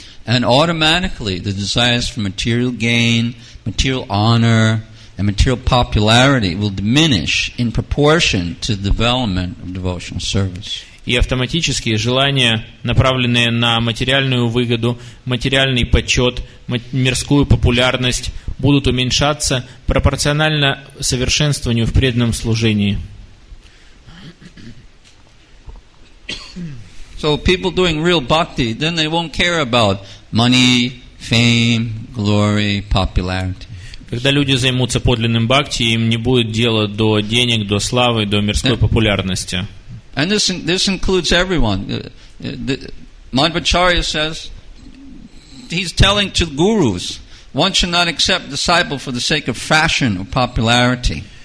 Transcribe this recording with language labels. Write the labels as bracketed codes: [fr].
[en] And automatically the desires for material gain, material honor, and material popularity will diminish in proportion to the development of devotional service. [ru] И автоматически желания, направленные на материальную выгоду, материальный почет, мирскую популярность, будут уменьшаться пропорционально совершенствованию в преданном служении. [en] So people doing real bhakti, then they won't care about money, fame, glory, popularity. [ru] Когда люди займутся подлинным бхакти, им не будет дела до денег, до славы, до мирской популярности. [en] And this includes everyone. Madhvacharya says, he's telling to gurus, one should not accept disciple for the sake of fashion or popularity.